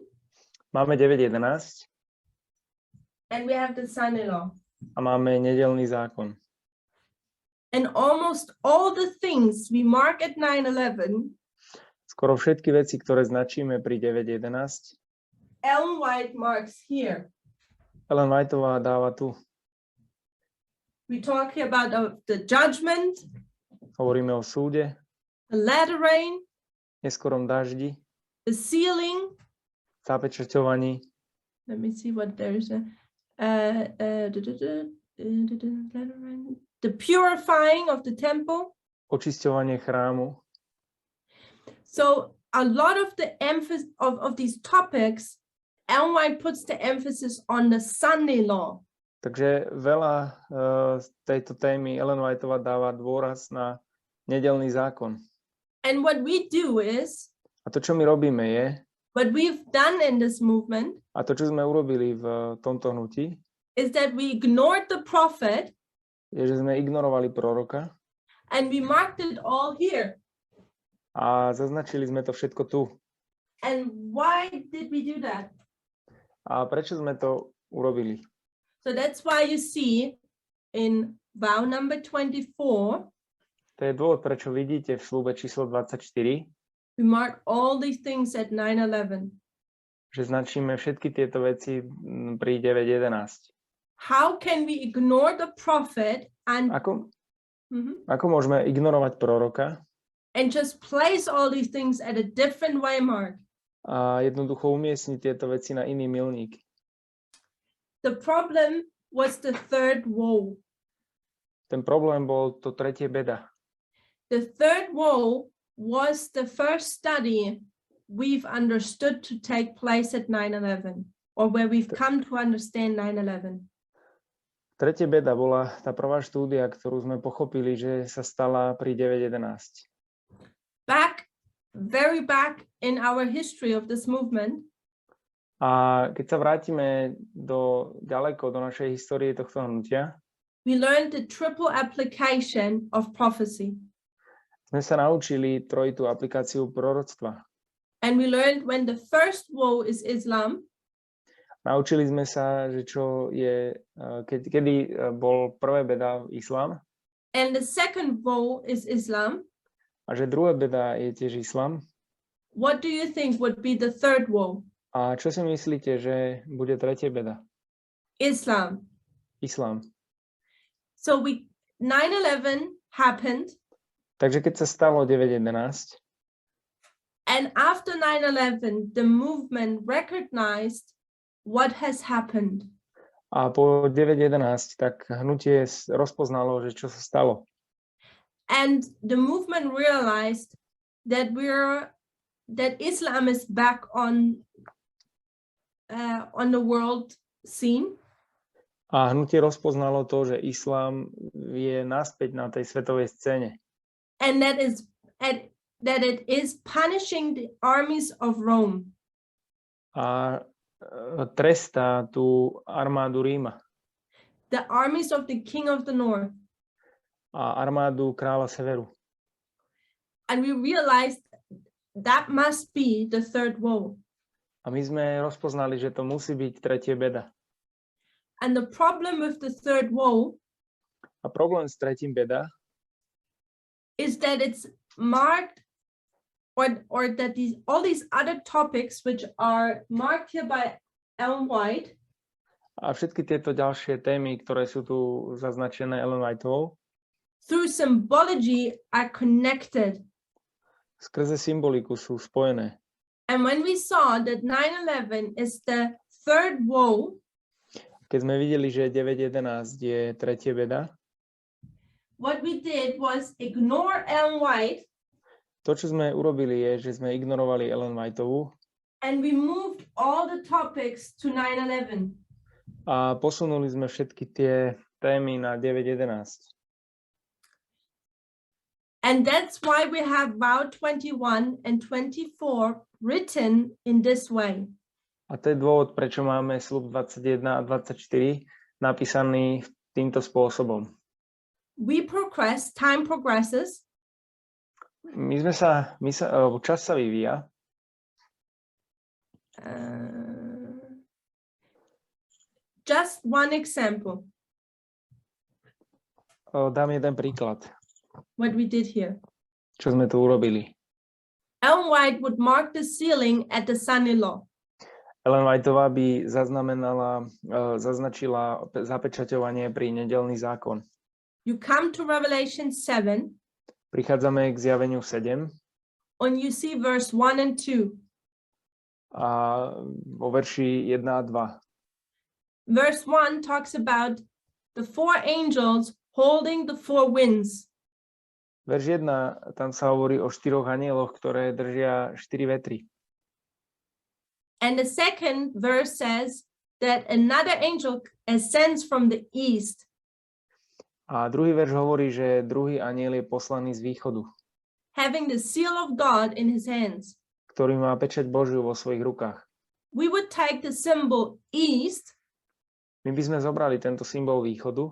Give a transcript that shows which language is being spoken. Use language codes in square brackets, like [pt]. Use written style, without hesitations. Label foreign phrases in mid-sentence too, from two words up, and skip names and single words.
[sk] Máme 9.11. [en] And we have the Sunday law. [sk] A máme nedeľný zákon. [en] And almost all the things we mark at 9/11. [sk] Skoro všetky veci, ktoré značíme pri 9.11. [en] Ellen White marks here. [sk] Ellen Whiteová dáva tu. [en] We talk about the judgment. [sk] Hovoríme o súde. [en] The latter rain. [sk] Neskorom daždi. [en] The sealing. [sk] Zapečaťovaní. [en] Let me see what there's the purifying of the temple. [sk] očisťovanie chrámu. [en] So a lot of the emphasis of these topics, Ellen White puts the emphasis on the Sunday law. [sk] Takže veľa z tejto témy Ellen Whiteová dáva dôraz na nedeľný zákon. [en] And what we do is, [sk] A to, čo my robíme, je, [en] what we've done in this movement, [sk] a to, čo sme urobili v tomto hnutí, [en] is that we ignored the prophet [sk] je, že sme ignorovali proroka [en] and we marked it all here. [sk] a zaznačili sme to všetko tu. [en] And why did we do that? [sk] A prečo sme to urobili? [en] So that's why you see in vow number 24, [sk] To je dôvod, prečo vidíte v sľube číslo 24, [en] we mark all these things at 9/11. [sk] že značíme všetky tieto veci pri 9.11. [en] How can we ignore the prophet and [sk] Ako môžeme ignorovať proroka [en] and just place all these things at a different way mark? [sk] a jednoducho umiestniť tieto veci na iný milník? [en] The problem was the third woe. [sk] Ten problém bol to tretie beda. [en] The third woe was the first study we've understood to take place at 9/11, or where we've come to understand 9/11. [sk] Tretie beda bola tá prvá štúdia, ktorú sme pochopili, že sa stala pri 9.11. [en] Very back in our history of this movement, [sk] A keď sa vrátime ďaleko do našej histórie tohto hnutia, [en] we learned the triple application of prophecy. [sk] sme sa naučili trojitú aplikáciu proroctva. [en] And we learned when the first woe is Islam, [sk] Naučili sme sa, že čo je, kedy bol prvé beda islám, [en] and the second woe is Islam. [sk] a že druhé beda je tiež islám. [en] What do you think would be the third woe? [sk] A čo si myslíte, že bude tretie beda? [en] Islam. [sk] Islám. [en] So 9/11 happened, [sk] Takže keď sa stalo 9.11, [en] and after 9/11, the movement recognized what has happened. [sk] a po 9.11, tak hnutie rozpoznalo, že čo sa stalo. [en] And the movement realized that Islam is back on the world scene. [sk] A hnutie rozpoznalo to, že islám je naspäť na tej svetovej scéne. [en] And that it is punishing the armies of Rome. [sk] A trestá tú armádu Ríma. [en] The armies of the king of the north. [sk] A armádu kráľa severu. [en] And we realized that must be the third woe. [sk] A my sme rozpoznali, že to musí byť tretie beda. [en] And the problem with the third woe [sk] A problém s tretím beda [en] is that it's marked or that all these other topics which are marked here by Ellen White [sk] a všetky tieto ďalšie témy, ktoré sú tu zaznačené Ellen Whiteovou, [en] through symbology are connected. [sk] skrze symboliku sú spojené. [en] And when we saw that 9/11 is the third woe, [sk] Keď sme videli, že 9.11 je tretie beda, [en] what we did was ignore Ellen White [sk] to, čo sme urobili, je, že sme ignorovali Ellen Whiteovú [en] and we moved all the topics to 9/11. [sk] a posunuli sme všetky tie témy na 9.11. [en] And that's why we have vow 21 and 24 written in this way. [sk] A to je dôvod, prečo máme sľub 21 a 24 napísaný týmto spôsobom. [en] Time progresses. [sk] Čas sa vyvíja. [en] Just one example. [sk] Dám jeden príklad. [en] What we did here. [sk] Čo sme tu urobili. [en] Ellen White would mark the sealing at the Sunday law. [sk] Ellen Whiteová by zaznačila zapečaťovanie pri nedeľný zákon. [en] You come to Revelation 7. [sk] Prichádzame k zjaveniu 7. [en] And you see verse 1 and 2. [sk] A vo verši 1 a 2. [en] Verse 1 talks about the four angels holding the four winds. [sk] Verš 1, tam sa hovorí o 4 anieloch, ktoré držia 4 vetry. [en] And the second verse says that another angel ascends from the east. [sk] A druhý verš hovorí, že druhý aniel je poslaný z východu, [en] Having the seal of God in his hands. [sk] ktorý má pečať Božiu vo svojich rukách. [en] We would take the symbol east [sk] My by sme zobrali tento symbol východu,